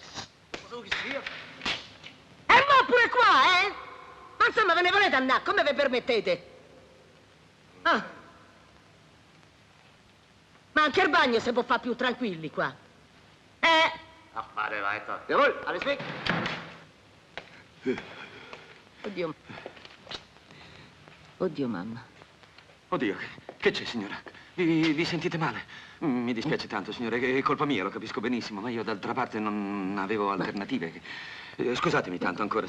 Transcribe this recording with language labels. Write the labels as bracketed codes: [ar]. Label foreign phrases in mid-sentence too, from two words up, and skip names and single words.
[it] E mo pure qua, eh? Ma insomma, ve ne volete andare? Come vi permettete? Ah. Ma anche il bagno si può fare più tranquilli qua. Affare, vai, to. [de] Jawohl, alles weg. [it] Oddio. Oddio, mamma. Oddio, che c'è, signora? Vi sentite male? Mi dispiace tanto, signore, è colpa mia, lo capisco benissimo, ma io d'altra parte non avevo alternative. Scusatemi tanto ancora.